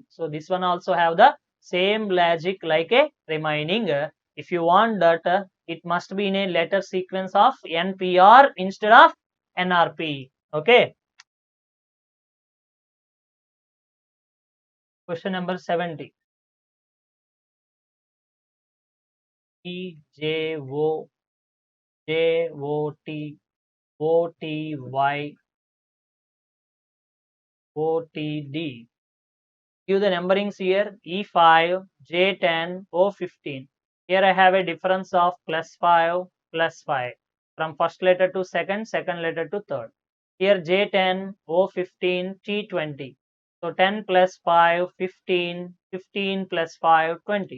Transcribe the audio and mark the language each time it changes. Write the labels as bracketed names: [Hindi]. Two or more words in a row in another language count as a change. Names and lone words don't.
[English] So this one also have the same logic like a remaining. If you want that, it must be in a letter sequence of NPR instead of NRP. Okay. Question number 70. E J O J O T O T Y O T D. Give the numberings here E5, J10, O15. Here I have a difference of +5, +5 from first letter to second, second letter to third. Here J10, O15, T20. So 10 plus 5, 15, 15 plus 5, 20.